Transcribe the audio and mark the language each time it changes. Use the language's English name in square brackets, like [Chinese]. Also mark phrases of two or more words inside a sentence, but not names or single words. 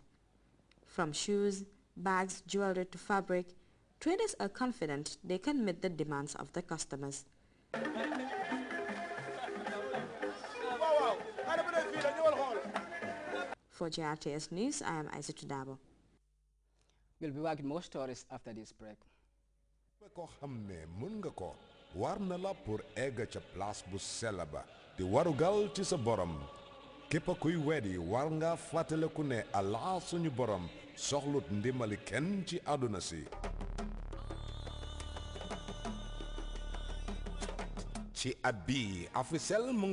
[English] From shoes, bags, jewelry to fabric, traders are confident they can meet the demands of the customers. For Grts News, I am Isaac Dabo. We'll be back with more stories after this break. [Wolof] war na la pour egg ca place bu sell ba di warugal ci sa borom képp kuy wedi war nga fàttaliku ne Allah suñu borom soxlut ndimbali kenn ci àdduna si ci at bi Africell mu ngi